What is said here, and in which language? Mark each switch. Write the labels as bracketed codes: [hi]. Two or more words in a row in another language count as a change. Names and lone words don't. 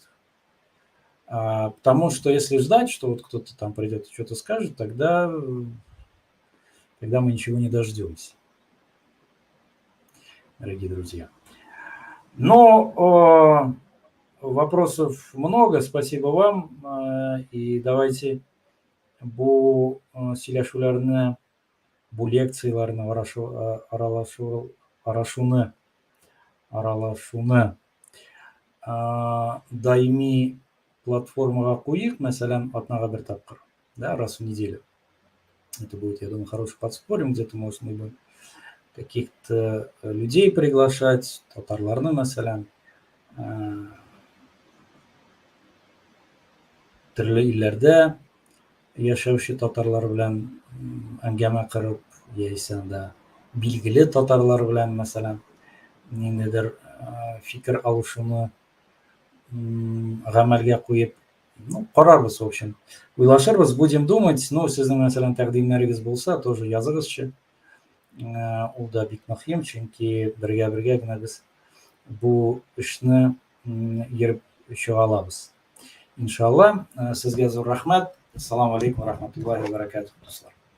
[ru] Потому что если ждать, что вот кто-то там придет и что-то скажет, тогда мы ничего не дождемся, дорогие друзья. Но вопросов много, спасибо вам. И давайте [tt] bu сөйләшүләрне, bu лекцияларны аралашуны даими платформага куйык, мәсәлән, атнага бер тапкыр, да, [ru] раз в неделю. Это будет, я думаю, хороший подспорьем, где-то можно будет каких-то людей приглашать, [tt] татарларны, мәсәлән, төрле илләрдә яшәүче татарлар белән әңгәмә корып, яисә анда билгеле татарлар белән, мәсәлән, ниндидер фикер алышуны гамәлгә куеп, карарбыз, [ru] в общем. Уйлашырбыз, будем думать. Ну, [tt] сезнең мәсәлән тәкъдимнәрегез булса, тоже языгызчы. ул да бик мөһим, чөнки бергә генә без бу эшне йөреп чыга алабыз. Иншалла, сезгә зур рәхмәт. [ar] السلام عليكم ورحمة الله وبركاته, дуслар.